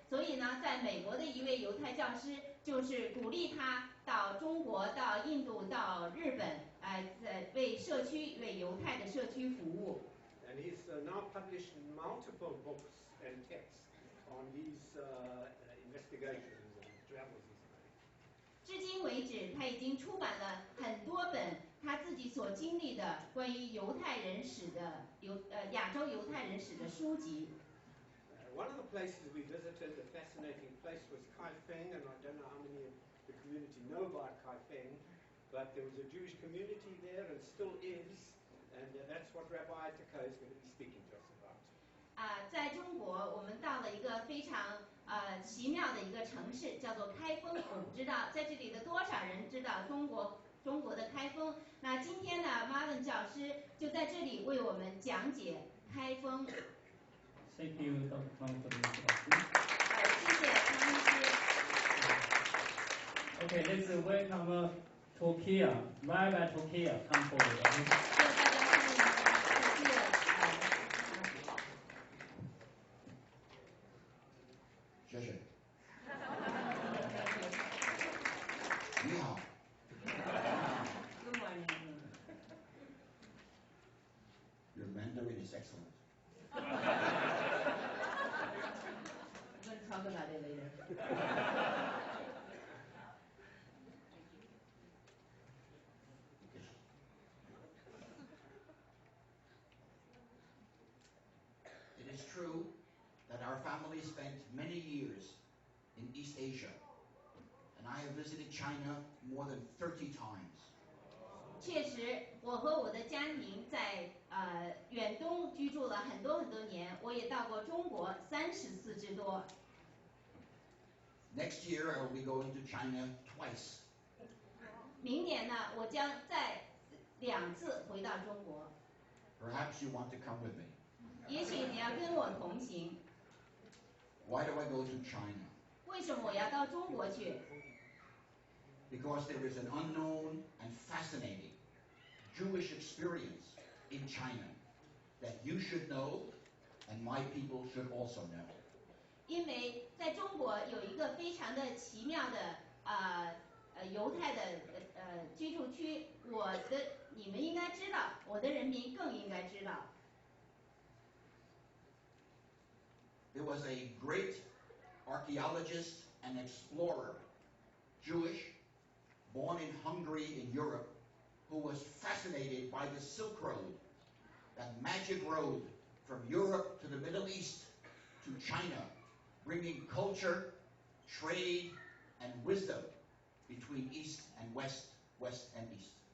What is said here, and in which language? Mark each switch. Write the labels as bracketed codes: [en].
[zh] 所以呢，在美国的一位犹太教师就是鼓励他到中国、到印度、到日本，为犹太的社区服务。 [en] And he's now published multiple books and texts on his investigations and travels he's made. [zh] 至今为止，他已经出版了很多本他自己所经历的关于犹太人史的亚洲犹太人史的书籍。 [en] One of the places we visited, a fascinating place, was Kaifeng, and I don't know how many of the community know about Kaifeng, but there was a Jewish community there and still is, and that's what Rabbi Tokayer is going to be speaking to us about. [zh] 在中国，我们到了一个非常奇妙的一个城市，叫做开封。我不知道在这里的多少人知道中国的开封。那今天呢 ，Marvin 教师就在这里为我们讲解开封。 [en] Thank you, Dr. Kang, for the introduction. [zh] 谢谢康医师。 [en] Okay, let's welcome Tokayer, Rabbi Tokayer, come forward. [zh] 谢谢大家欢迎Tokayer。谢谢。你好。 [en] Good morning. Your Mandarin is excellent. We're going to talk about it later. It is true that our family spent many years in East Asia, and I have visited China more than 30 times. [zh] 确实，我和我的家庭在远东居住了很多年，我也到过中国30次之多。 [en] Next year, I will be going to China twice. [zh] 明年呢，我将再2次回到中国。 [en] Perhaps you want to come with me. [zh] 也许你要跟我同行。 [en] Why do I go to China? [zh] 为什么我要到中国去？ [en] Because there is an unknown and fascinating Jewish experience in China that you should know and my people should also know. [zh] 因为在中国有一个非常的奇妙的犹太的居住区，你们应该知道，我的人民更应该知道。 [en] There was a great archaeologist and explorer, Jewish, born in Hungary in Europe, who was fascinated by the Silk Road, that magic road from Europe to the Middle East to China, bringing culture, trade, and wisdom between East and West, West and East.